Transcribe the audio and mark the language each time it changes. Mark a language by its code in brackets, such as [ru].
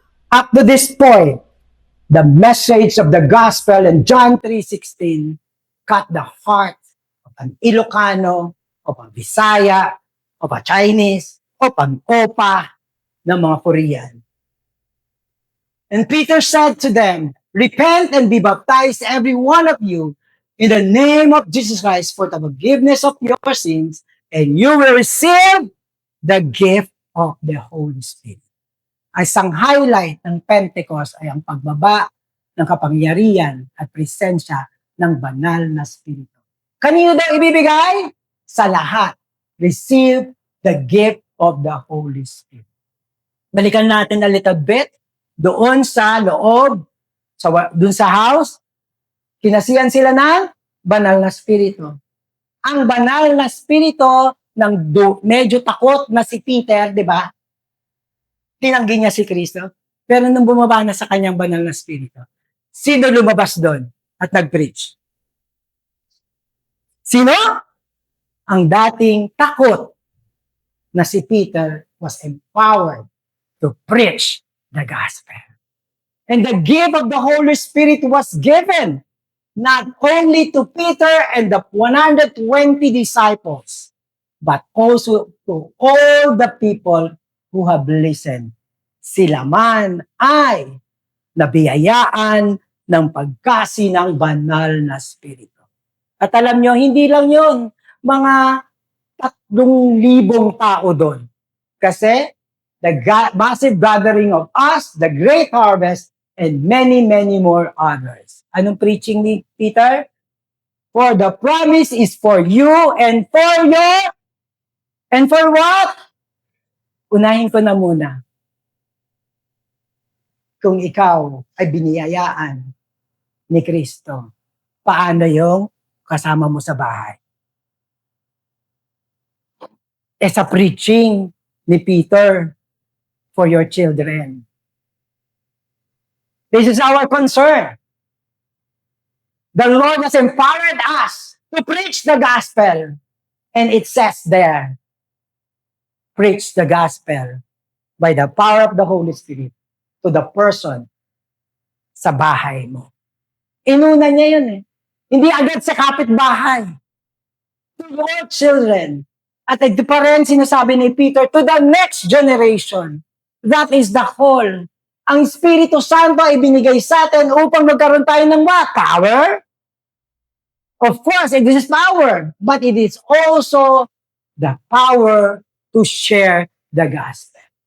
[en] Up to this point, the message of the gospel in John 3:16 cut the heart of an Ilocano, of a Bisaya, of a Chinese, of an Opa, [tl] ng mga [en] Korean. And Peter said to them, Repent and be baptized, every one of you, in the name of Jesus Christ for the forgiveness of your sins, and you will receive the gift of the Holy Spirit. [tl] Isang highlight ng Pentecost ay ang pagbaba ng kapangyarihan at presensya ng banal na Espiritu. Kanino daw ibibigay? Sa lahat. Receive the gift of the Holy Spirit. Balikan natin [en] a little bit [tl] doon sa loob, doon sa house, kinasihan sila ng banal na Espiritu. Ang banal na Espiritu ng medyo takot na si Peter, di ba? Tinanggi niya si Kristo. Pero nung bumaba na sa kanyang banal na Espiritu, sino lumabas doon at nag-preach? Sino? Ang dating takot na si [en] Peter was empowered to preach the gospel. And the gift of the Holy Spirit was given not only to Peter and the 120 disciples, but also to all the people who have listened. [tl] Sila man ay nabiyayaan ng pagkasi ng banal na Espiritu. At alam nyo, hindi lang yun, mga 3,000 tao doon. Kasi [en] the massive gathering of us, the great harvest, and many, many more others. [tl] Anong preaching ni Peter? [en] For the promise is for you and for your, and for what? [tl] Unahin ko na muna. Kung ikaw ay biniyayaan ni Kristo, paano yung kasama mo sa bahay? Sa preaching ni Peter [en] for your children. This is our concern. The Lord has empowered us to preach the gospel. And it says there, preach the gospel by the power of the Holy Spirit to the person [tl] sa bahay mo. Inuna niya yun eh. Hindi agad sa kapitbahay. [en] To your children. [tl] At ito pa rin sinasabi ni Peter, [en] to the next generation. That is the whole. [tl] Ang Espiritu Santo ay binigay sa atin upang magkaroon tayo ng [en] what? Power? Of course, it is power. But it is also the power to share the gospel.